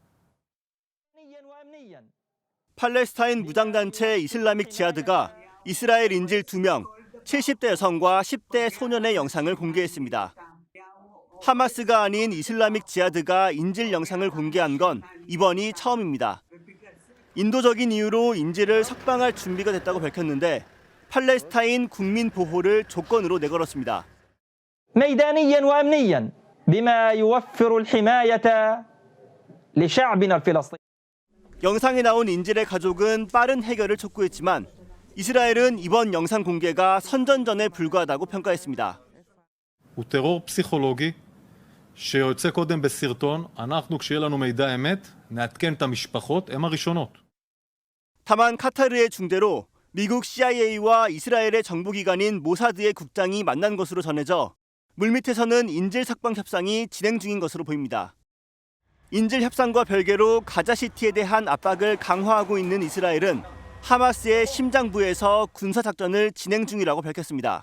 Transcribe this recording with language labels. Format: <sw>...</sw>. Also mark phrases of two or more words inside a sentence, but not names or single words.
<ko>팔레스타인 무장단체 이슬라믹 지하드가 이스라엘 인질 2명, 70대 여성과 10대 소년의 영상을 공개했습니다. 하마스가 아닌 이슬라믹 지하드가 인질 영상을 공개한 건 이번이 처음입니다. 인도적인 이유로 인질을 석방할 준비가 됐다고 밝혔는데 팔레스타인 국민 보호를 조건으로 내걸었습니다.</ko> <ar>ميدانيا وامنيا بما يوفر الحمايه لشعبنا الفلسطيني.</ar> <ko>영상에 나온 인질의 가족은 빠른 해결을 촉구했지만 이스라엘은 이번 영상 공개가 선전전에 불과하다고 평가했습니다.</ko> <he>הוא טרור פסיכולוגי שיוצא קודם בסרטון, אנחנו כשיהיה לנו מידע אמת נעדכן את המשפחות, הם הראשונות.</he> <ko>다만 카타르의 중재로 미국 CIA와 이스라엘의 정보기관인 모사드의 국장이 만난 것으로 전해져 물밑에서는 인질 석방 협상이 진행 중인 것으로 보입니다. 인질 협상과 별개로 가자시티에 대한 압박을 강화하고 있는 이스라엘은 하마스의 심장부에서 군사작전을 진행 중이라고 밝혔습니다.</ko>